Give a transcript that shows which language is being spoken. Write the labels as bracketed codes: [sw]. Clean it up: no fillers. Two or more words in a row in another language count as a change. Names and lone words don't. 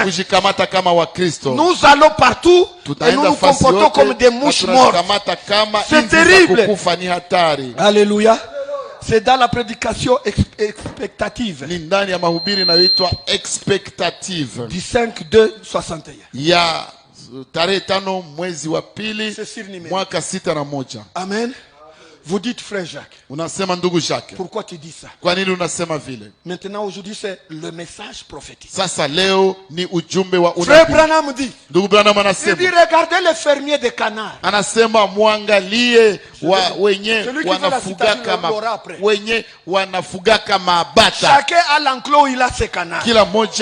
[fr] Nous allons partout et nous nous comportons comme des mouches mortes. C'est terrible. Alléluia. C'est dans la prédication expectative. Du 5/2/61. [sw] Tarehe 5 mwezi wa pili mwaka 61. Amen. [fr] Vous dites frère Jacques. [sw] Unasema ndugu Jacques. [fr] Pourquoi tu dis ça? [sw] Kwa nini unasema vile? [fr] Maintenant aujourd'hui c'est le message prophétique. [sw] Sasa leo ni ujumbe wa unabii. [fr] Frère Branham dit. [sw] Ndugu Branham anasema. [fr] Il dit regardez les fermiers de canards. [sw] Anasema muangalie wenye wanafugaka mabata. [fr] Chacun a l'enclos, il a ses canards. [sw] Kila moja